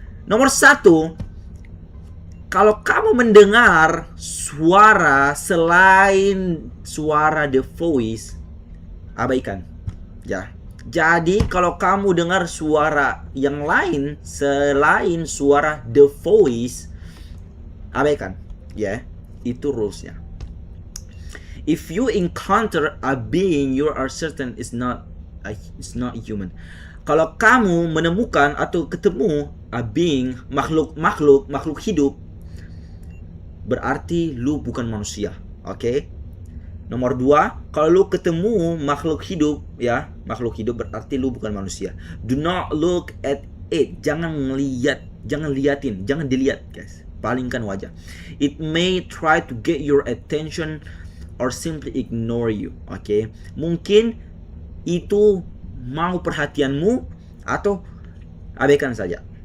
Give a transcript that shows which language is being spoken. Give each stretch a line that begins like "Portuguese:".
Indonesian: Nomor 1, kalau kamu mendengar suara selain suara The Voice, abaikan, ya. Jadi kalau kamu dengar suara yang lain selain suara The Voice, abaikan, ya. Itu rulesnya.
English: If you encounter a being you are certain is not human.
Indonesian: Kalau kamu menemukan atau ketemu
English: a being,
Indonesian: makhluk hidup, berarti lu bukan manusia. Oke? Nomor 2, kalau lu ketemu makhluk hidup, ya, makhluk hidup berarti lu bukan manusia.
English: Do not look at it.
Indonesian: Jangan liatin, jangan dilihat, guys. Palingkan wajah.
English: It may try to get your attention or simply ignore you.
Indonesian: Oke? Mungkin itu mau perhatianmu atau abaikan saja.